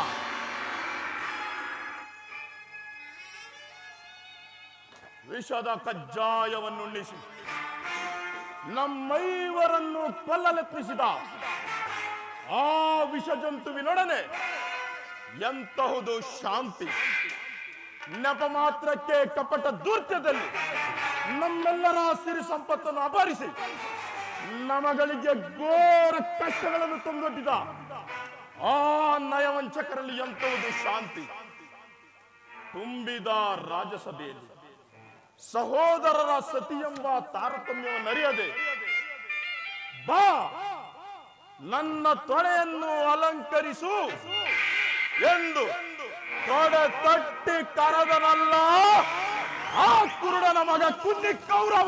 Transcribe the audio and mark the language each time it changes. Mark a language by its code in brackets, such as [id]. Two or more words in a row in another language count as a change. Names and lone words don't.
[kn] ವಿಷದ ಕಜ್ಜಾಯವನ್ನುಣ್ಣಿಸಿ ನಮ್ಮೈವರನ್ನು ಕೊಲ್ಲಲೆತ್ನಿಸಿದ ಆ ವಿಷಜಂತುವಿನೊಡನೆ ಎಂತಹುದು ಶಾಂತಿ! ನೆಪ ಮಾತ್ರಕ್ಕೆ ಕಪಟ ದೂರ್ತ್ಯದಲ್ಲಿ ನಮ್ಮೆಲ್ಲರ ಸಿರಿ ಸಂಪತ್ತನ್ನು ಅಪಹರಿಸಿ ನಮಗಳಿಗೆ ಘೋರ ಕಷ್ಟಗಳನ್ನು ತಂದೊಡ್ಡಿದ ಆ ನಯವಂಚಕರಲ್ಲಿ ಎಂತಹುದು ಶಾಂತಿ! ತುಂಬಿದ ರಾಜಸಭೆಯಲ್ಲಿ ಸಹೋದರರ ಸತಿ ಎಂಬ ತಾರತಮ್ಯವನ್ನು ಅರಿಯದೆ ಬಾ ನನ್ನ ತೊಡೆಯನ್ನು ಅಲಂಕರಿಸು ಎಂದು ತೊಡೆ ತಟ್ಟಿ ಕರೆದನಲ್ಲ ಆ ಕುರುಡನ ಮಗ ಕುನ್ನಿ ಕೌರವ.